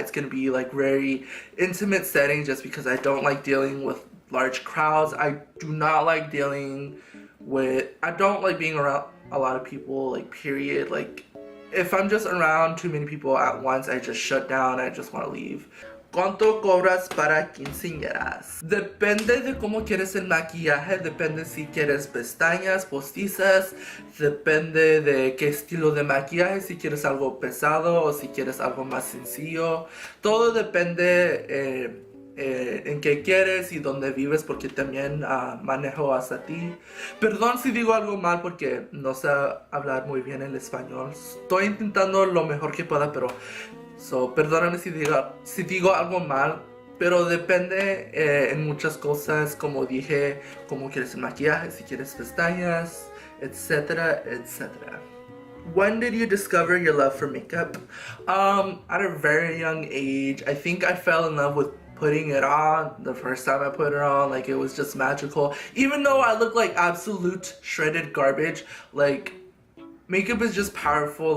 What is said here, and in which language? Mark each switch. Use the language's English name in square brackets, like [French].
[English] It's gonna be like very intimate setting, just because I don't like dealing with large crowds. I do not like dealing with, I don't like being around a lot of people, like, period. Like, if I'm just around too many people at once, I just shut down. I just want to leave. [Spanish] ¿Cuánto cobras para quinceañeras? Depende de cómo quieres el maquillaje, depende si quieres pestañas postizas, depende de qué estilo de maquillaje, si quieres algo pesado o si quieres algo más sencillo. Todo depende en qué quieres y dónde vives, porque también manejo hasta ti. Perdón si digo algo mal porque no sé hablar muy bien el español. Estoy intentando lo mejor que pueda, pero perdóname si digo algo mal, pero depende en muchas cosas, como dije, cómo quieres el maquillaje, si quieres pestañas, etcétera, etcétera. [English] When did you discover your love for makeup? At a very young age. I think I fell in love with putting it on the first time I put it on. Like, it was just magical. Even though I look like absolute shredded garbage, like, makeup is just powerful.